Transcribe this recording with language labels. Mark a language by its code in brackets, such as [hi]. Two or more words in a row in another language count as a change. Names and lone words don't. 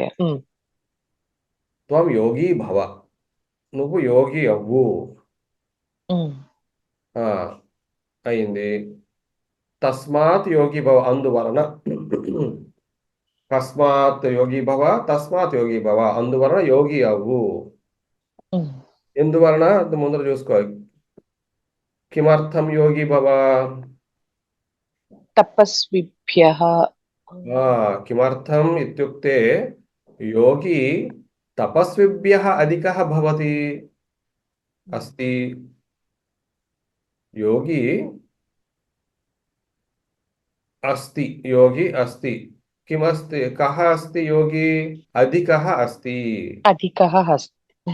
[sa] త్వం యోగి భవ [te] నువ్వు యోగి అవ్వు అయింది [sa] తస్మాత్ యోగి భవ అందువలన తస్మాత్ యోగి భవ తస్మాత్ యోగి భవ [te] అందువలన యోగి అవ్వు ఎందువలన ముందర చూసుకో [sa] కిమర్థం యోగి భవ తపస్విభ్యః కిమర్థం ఇత్యుక్తే యోగి తపస్విభ్యః అధికः భవతి అస్తి योगी अस्ति योगी अस्ति किमस्ति कः अस्ति योगी अधिकः अस्ति अधिकः अस्ति